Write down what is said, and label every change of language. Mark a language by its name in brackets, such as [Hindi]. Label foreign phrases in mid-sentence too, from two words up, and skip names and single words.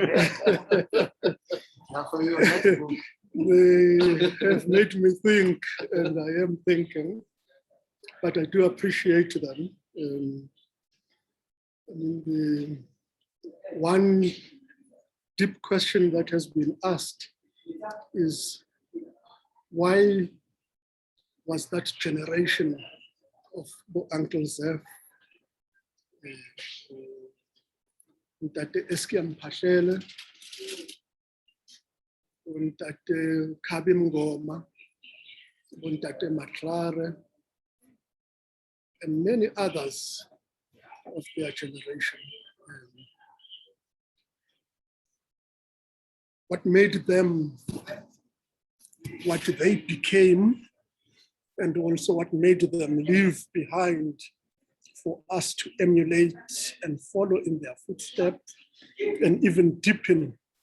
[English] They have made me think, and I am thinking, but I do appreciate them. The one deep question that has been asked is, why was that generation of Uncle Zeph, Ntate Eskiam Pashele, Ntate Kabim Ngoma, Ntate Matlare, and many others of their generation. What made them what they became, and also what made them leave behind for us to emulate and follow in their footsteps and even deepen.